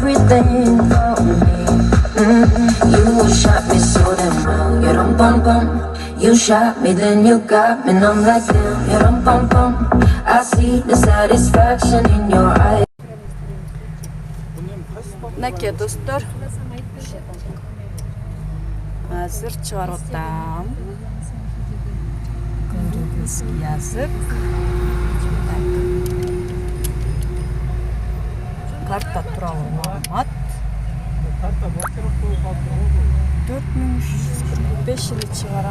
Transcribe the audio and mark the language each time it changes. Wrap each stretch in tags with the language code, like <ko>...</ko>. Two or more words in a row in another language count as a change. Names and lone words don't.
<en>think about me. You shot me so damn well. You dum bum bum. You shot me, then you got me, and I'm like damn. You dum bum bum. I see the satisfaction in your eyes.</en> <ky>Мінекей достар, азыр чыгарып атам. Көрүгүңүзгө жазып. Карта тууралуу маалымат. 4345 эле чыгарам.</ky>